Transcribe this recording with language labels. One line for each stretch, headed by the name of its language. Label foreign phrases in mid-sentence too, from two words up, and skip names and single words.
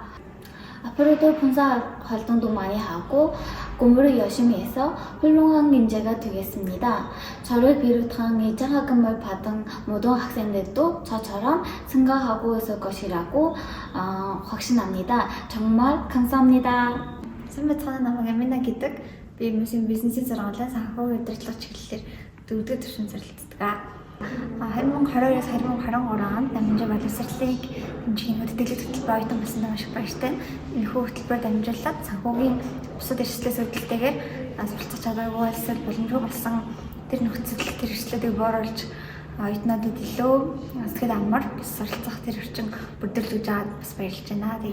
Korean: 앞으로도 봉사 활동도 많이 하고 공부를 열심히 해서 훌륭한 인재가 되겠습니다. 저를 비롯한 이 장학금을 받은 모든 학생들도 저처럼 생각하고 있을 것이라고 확신합니다. 정말 감사합니다.
Mongolian: Сайн байцгаана, намайг Амина гэдэг. Би бизнесийн сургуулиас санхүүгийн удирдлага чиглэлээр 4-р түвшинд суралцдаг. 2022-оос 2023 онд Намынжуу боловсролыг дэмжих хөтөлбөрийн хөтөлбөр оюутан болсондоо маш их баяртай. Энэхүү хөтөлбөрөөр дамжуулаад санхүүгийн бусад эрсдлээс үүдэлтэйгээр суралцах чадваргүй болсод боломжгүй болсон тэр нөхцөл тэр эрсдлүүдийг бууруулж оюутнуудад илүү сэтгэл амар суралцах тэр орчин бүрдүүлж аваад бас баярлж байна.